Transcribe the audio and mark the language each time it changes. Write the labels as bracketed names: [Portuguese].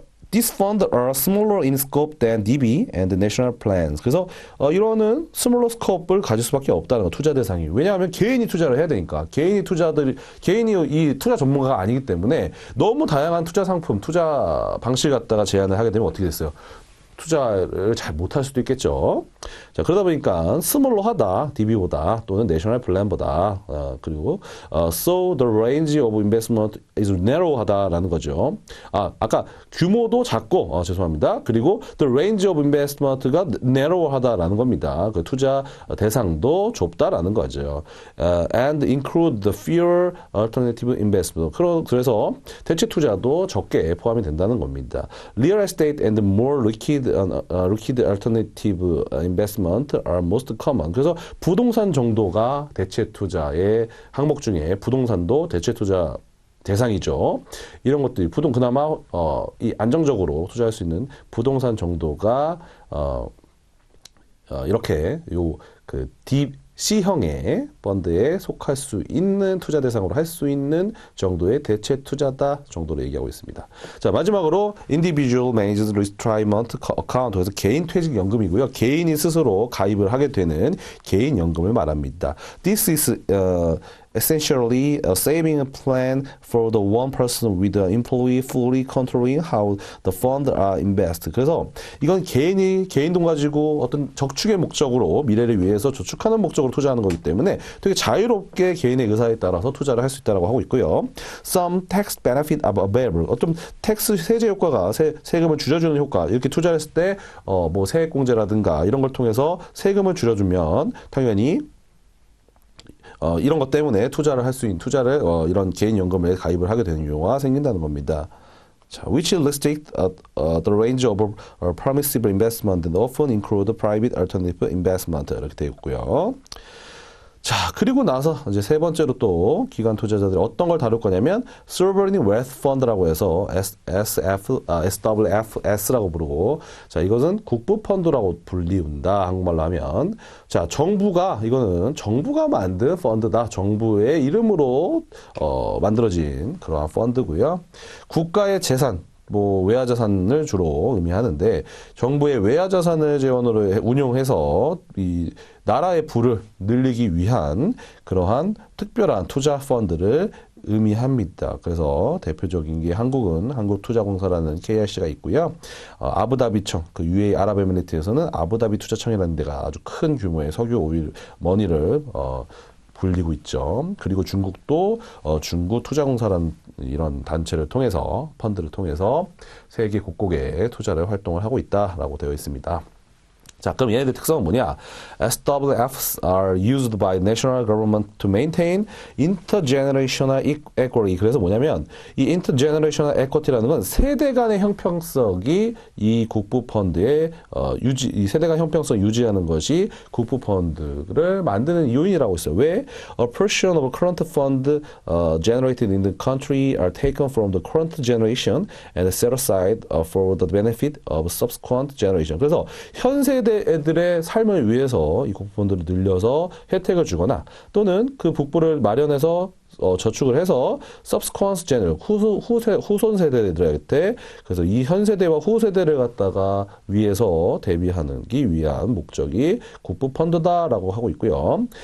[English] These funds are smaller in scope than DB and national plans. [Korean] 그래서 이거는 [English] smaller scope [Korean] 을 가질 수밖에 없다는 거, 투자 대상이. 왜냐하면 개인이 투자를 해야 되니까. 개인이 이 투자 전문가가 아니기 때문에 너무 다양한 투자 상품, 투자 방식 갖다가 제안을 하게 되면 어떻게 됐어요? 투자를 잘 못할 수도 있겠죠. 자, 그러다 보니까 스몰러하다, DB보다 또는 내셔널 플랜보다 그리고 [English] so the range of investment is narrow [Korean] 하다라는 거죠. 아까 규모도 작고 죄송합니다. 그리고 [English] the range of investment [Korean] 가 narrow하다라는 겁니다. 그 투자 대상도 좁다라는 거죠. [English] And include the fewer alternative investment. [Korean] 그래서 대체 투자도 적게 포함이 된다는 겁니다. [English] Real estate and more liquid alternative investment are most common. [Korean] 그래서 부동산 정도가 대체 투자의 항목 중에 부동산도 대체 투자 대상이죠. 이런 것들이 그나마 이 안정적으로 투자할 수 있는 부동산 정도가 이렇게 그 C형의 펀드에 속할 수 있는 투자 대상으로 할 수 있는 정도의 대체 투자다 정도로 얘기하고 있습니다. 자, 마지막으로 Individual Managed Retirement Account, 그래서 개인 퇴직연금이고요. 개인이 스스로 가입을 하게 되는 개인연금을 말합니다. [English] This is essentially a saving plan for the one person with the employee fully controlling how the funds are invested. [Korean] 그래서 이건 개인 돈 가지고 어떤 적축의 목적으로 미래를 위해서 저축하는 목적으로 투자하는 거기 때문에 되게 자유롭게 개인의 의사에 따라서 투자를 할 수 있다고 하고 있고요. [English] Some tax benefit are available. [Korean] 어떤 텍스 세제 효과가 세금을 줄여주는 효과, 이렇게 투자를 했을 때 뭐 세액공제라든가 이런 걸 통해서 세금을 줄여주면 당연히 이런 것 때문에 투자를 할 수 있는 이런 개인연금에 가입을 하게 되는 경우가 생긴다는 겁니다. [English] 자, which restrict the range of permissible investment and often include private alternative investment [Korean] 이렇게 되어 있고요. 자, 그리고 나서 이제 세 번째로 또 기관 투자자들이 어떤 걸 다룰 거냐면 Sovereign Wealth Fund라고 해서 SWFS라고 부르고, 자, 이것은 국부 펀드라고 불리운다, 한국말로 하면. 자, 이거는 정부가 만든 펀드다. 정부의 이름으로 만들어진 그러한 펀드고요. 국가의 재산, 뭐 외화 자산을 주로 의미하는데 정부의 외화 자산을 재원으로 운용해서 이 나라의 부를 늘리기 위한 그러한 특별한 투자 펀드를 의미합니다. 그래서 대표적인 게 한국은 한국투자공사라는 KIC가 있고요. 아부다비청, 그 UAE 아랍에미리트에서는 아부다비 투자청이라는 데가 아주 큰 규모의 석유 오일 머니를 불리고 있죠. 그리고 중국도 중국투자공사라는 이런 단체를 통해서 펀드를 통해서 세계 곳곳에 투자를 활동을 하고 있다라고 되어 있습니다. 자, 그럼 얘네들 특성은 뭐냐? [English] SWFs are used by national government to maintain intergenerational equity. [Korean] 그래서 뭐냐면 이 intergenerational equity라는 건 세대 간의 형평성이 이 국부 펀드의 이 세대 간 형평성 유지하는 것이 국부 펀드를 만드는 요인이라고 있어요. 왜? [English] A portion of current fund generated in the country are taken from the current generation and set aside for the benefit of subsequent generation. [Korean] 그래서 현 세대 애들의 삶을 위해서 이 국부펀드를 늘려서 혜택을 주거나 또는 그 국부를 마련해서 저축을 해서 [English] subsequent generation [Korean] 후손 세대들한테 그래서 이 현 세대와 후 세대를 갖다가 위해서 대비하기 위한 목적이 국부 펀드다라고 하고 있고요.